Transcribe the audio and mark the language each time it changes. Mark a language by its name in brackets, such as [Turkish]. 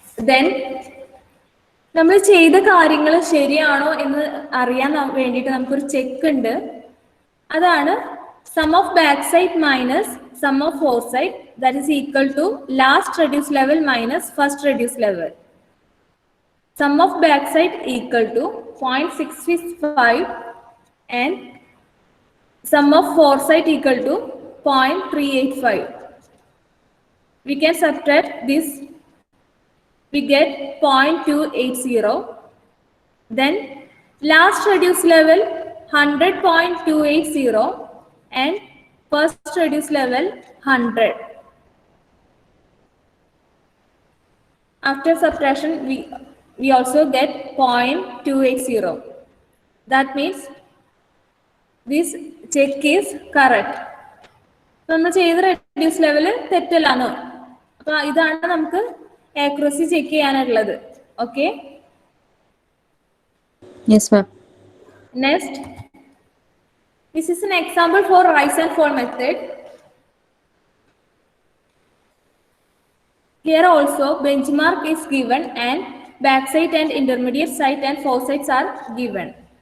[Malayalam] Then നമ്മൾ ചെയ്ത കാര്യങ്ങൾ ശരിയാണോ എന്ന് അറിയാൻ വേണ്ടിയിട്ട് നമുക്കൊരു ചെക്ക് ഉണ്ട്. [English] അതാണ് sum of backside minus sum of foresight, that is equal to last reduce level minus first reduce level. Sum of backside equal to 0.665 and sum of foresight equal to 0.385. We can subtract this. We get 0.280. Then last reduced level 100.280 and first reduced level 100. After subtraction, we also get 0.280. That means this check is correct. [Malayalam] നമ്മൾ ചെയ്ത reduce level തെറ്റല്ലാന്ന്. അപ്പൊ ഇതാണ് നമുക്ക് accuracy check ചെയ്യാനുള്ളത്. Okay? [English] Yes ma'am. Next, this is an example for rise and fall method. Here also benchmark is given and backside and intermediate site and foresights are given.